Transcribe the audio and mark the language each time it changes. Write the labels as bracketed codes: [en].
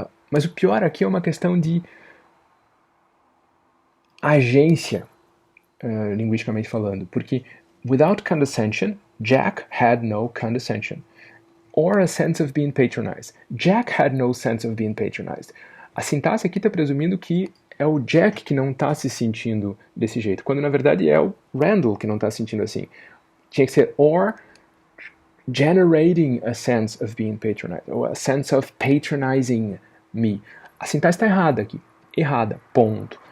[pt] Mas o pior aqui é uma questão de agência, linguisticamente falando, porque [en] without condescension, Jack had no condescension. Or a sense of being patronized. Jack had no sense of being patronized. [pt] A sintaxe aqui está presumindo que é o Jack que não está se sentindo desse jeito, quando na verdade é o Randall que não está se sentindo assim. Tinha que ser [en] or generating a sense of being patronized, [pt] ou [en] a sense of patronizing me. [pt] A sintaxe está errada aqui, errada, ponto.